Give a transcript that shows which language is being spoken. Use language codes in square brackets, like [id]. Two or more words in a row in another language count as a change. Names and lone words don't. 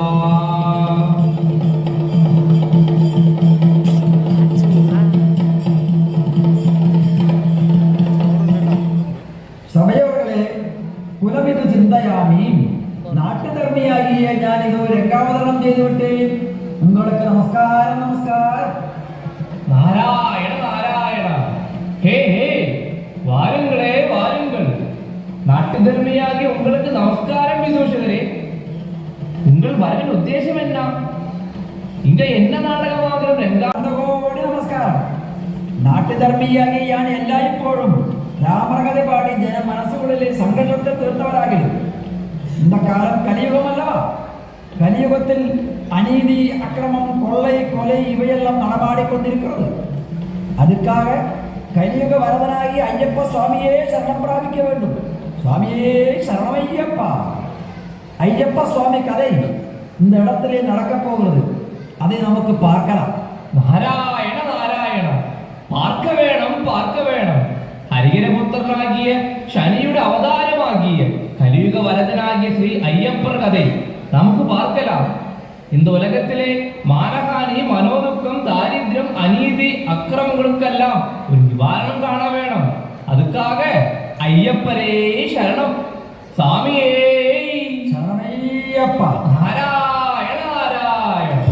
[ml] സഭയോടെ കുലമിത് ചിന്തയാമി. നാട്ടുധർമ്മിയാകിയ ഞാനിത് രംഗാവതരണം ചെയ്തുവിട്ടേ. നിങ്ങൾക്ക് നമസ്കാരം നമസ്കാരം. നാരായണ നാരായണ. ഹേ ഹേ, [ta] வாருங்களே வாருங்கள். நாட்டு தர்மியாகிய உங்களுக்கு நமஸ்காரம் விதூஷகரே. உங்கள் வரவின் உத்தேசம் என்ன? இங்க என்ன നാടകമാകും? [ml] കോടി നമസ്കാരം. നാട്ടുധർമ്മിയാകിയ ഞാൻ എല്ലായ്പ്പോഴും രാമകഥ പാടി ജന മനസ്സുകളിൽ സംഘർഷത്തെ തീർത്തവരാകില്ല. [ta] இந்த காலம் கலியுகம் அல்லவா? கலியுகத்தில் அநீதி, அக்கிரமம், கொள்ளை, கொலை இவையெல்லாம் நடமாடிக்கொண்டிருக்கிறது. அதுக்காக கலியுக வரதனாகி ஐயப்ப சுவாமியே சரணம் பிராபிக்க வேண்டும். சுவாமியே சரணமையப்பா. ஐயப்ப சுவாமி கதை இந்த இடத்திலே நடக்கப் போகிறது. அதை நமக்கு பார்க்கலாம். நாராயண நாராயண. பார்க்க வேணும் பார்க்க வேணும். [ml] ഹരിഹരപുത്രനാകിയ ശനിയുടെ അവതാരമാകിയ കലിയുഗ വരദനാകിയ ശ്രീ അയ്യപ്പർ കഥ നമുക്ക് പാർക്കലാം. [ta] இந்த உலகத்திலே [ml] മാനഹാനി, മനോദുഃഖം, ദാരിദ്ര്യം, അനീതി, അക്രമങ്ങൾക്കെല്ലാം ഒരു നിവാരണം കാണാൻ വേണം. [ta] அதுக்காக ஐயப்பரே சரணம். [ml] സ്വാമിയേ ശരണമയ്യപ്പ. നാരായണ നാരായണ.